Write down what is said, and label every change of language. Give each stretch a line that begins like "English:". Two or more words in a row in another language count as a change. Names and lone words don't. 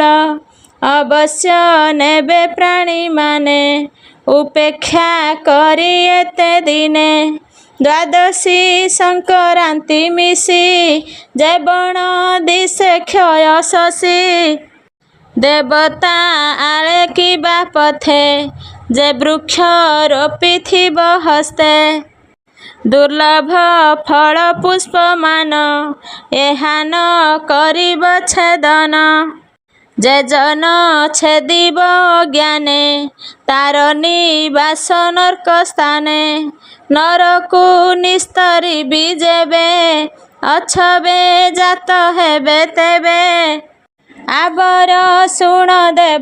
Odia: ଅବଶ୍ୟ ନେବେ ପ୍ରାଣୀମାନେ ଉପେକ୍ଷା କରି ଏତେ ଦିନେ। ଦ୍ୱାଦଶୀ ସଂକ୍ରାନ୍ତି ମିଶି ଯେ ବଣ ଦିଶେ କ୍ଷୟ ଶଶୀ। ଦେବତା ଆଳେ କିବା ପଥେ ଯେ ବୃକ୍ଷ ରୋପିଥିବ ହସ୍ତେ ଦୁର୍ଲଭ ଫଳ ପୁଷ୍ପମାନ ଏହାନ କରିବ ଛେଦନ ଯେ ଜନ ଛେଦିବ ଜ୍ଞାନେ ତାର ନିବାସ ନର୍କ ସ୍ଥାନେ ନରକୁ ନିସ୍ତରିବି ଯେବେ ଅଛବେ ଜାତ ହେବେ ତେବେ ଆବର ଶୁଣ ଦେବ